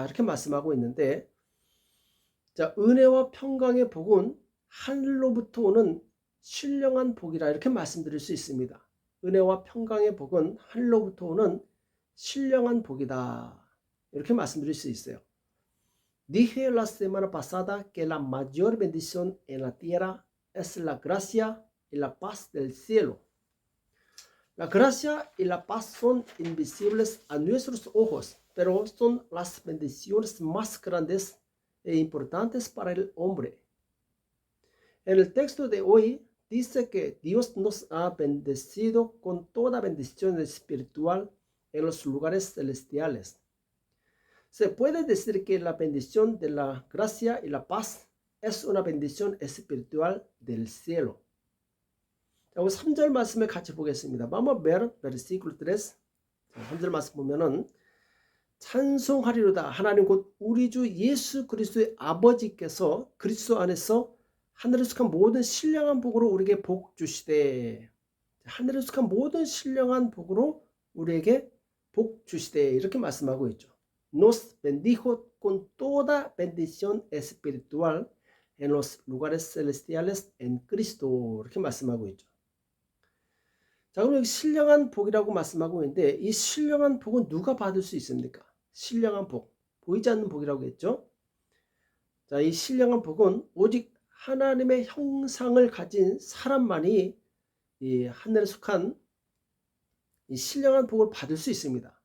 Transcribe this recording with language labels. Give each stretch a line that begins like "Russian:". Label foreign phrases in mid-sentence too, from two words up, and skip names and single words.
Korean: 이렇게 말씀하고 있는데, 자, 은혜와 평강의 복은 하늘로부터 오는 신령한 복이라 이렇게 말씀드릴 수 있습니다. 은혜와 평강의 복은 하늘로부터 오는 신령한 복이다. 이렇게 말씀드릴 수 있어요.
Spanish: Dije la semana pasada que la mayor bendición en la tierra es la gracia y la paz del cielo. La gracia y la paz son invisibles a nuestros ojos, pero son las bendiciones más grandes e importantes para el hombre. En el texto de hoy dice que Dios nos ha bendecido con toda bendición espiritual en los lugares celestiales. Se puede decir que la bendición de la gracia y la paz es una bendición espiritual del cielo.
Korean: 자, 우리 3절 말씀을 같이 보겠습니다.
Spanish: Vamos a ver versículo 3.
Korean: 3절 말씀 보면은 찬송하리로다. 하나님 곧 우리 주 예수 그리스도의 아버지께서 그리스도 안에서 하늘에 속한 모든 신령한 복으로 우리에게 복 주시되. 하늘에 속한 모든 신령한 복으로 우리에게 복 주시되. 이렇게 말씀하고 있죠.
Spanish: Nos bendijo con toda bendición espiritual en los lugares celestiales en Cristo.
Korean: 이렇게 말씀하고 있죠. 자, 그럼 여기 신령한 복이라고 말씀하고 있는데 이 신령한 복은 누가 받을 수 있습니까? 신령한 복, 보이지 않는 복이라고 했죠. 자, 이 신령한 복은 오직 하나님의 형상을 가진 사람만이 이 하늘에 속한 이 신령한 복을 받을 수 있습니다.